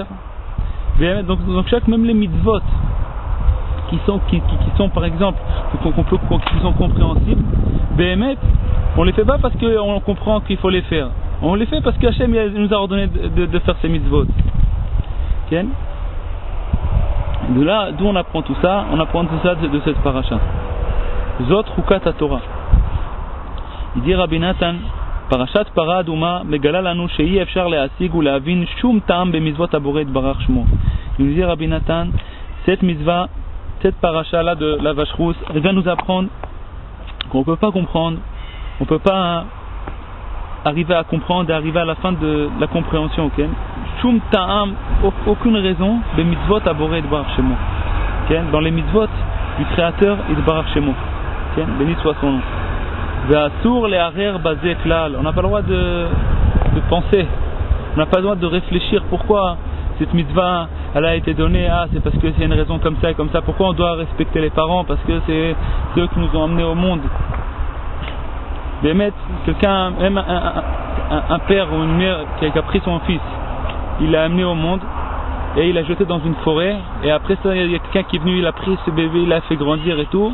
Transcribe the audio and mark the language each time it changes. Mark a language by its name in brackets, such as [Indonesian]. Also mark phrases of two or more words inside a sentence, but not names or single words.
[French] Donc même les mitzvot qui sont par exemple, qui sont compréhensibles, on les fait pas parce qu'on comprend qu'il faut les faire. On les fait parce qu'Hachem nous a ordonné de faire ces mitzvot. Okay? D'où on apprend tout ça? On apprend tout ça de cette paracha. [Hebrew] זאת חקת התורה. [French] Il dit Rabbi Nathan, [Hebrew] פרשת פרה אדומה מגלה לנו שאי אפשר להשיג ולהבין שום טעם במצוות הבורא יתברך שמו. [French] Il nous dit Rabbi Nathan, cette mitzvah, cette paracha là de la vache rousse, elle vient nous apprendre qu'on ne peut pas comprendre, on ne peut pas arriver à comprendre et arriver à la fin de la compréhension. Okay? [Hebrew] שום טעם, [French] aucune raison, [Hebrew] במצוות הבורא יתברך שמו. [French] Okay? Dans les mitzvot du Créateur [Hebrew] יתברך שמו. [French] Okay? Béni soit son nom. On n'a pas le droit de penser, on n'a pas le droit de réfléchir pourquoi cette mitzvah elle a été donnée. C'est parce que c'est une raison comme ça et comme ça. Pourquoi on doit respecter les parents? Parce que c'est eux qui nous ont amenés au monde. Quelqu'un, même un père ou une mère qui a pris son fils, il l'a amené au monde et il l'a jeté dans une forêt, et après ça il y a quelqu'un qui est venu, il a pris ce bébé, il l'a fait grandir et tout.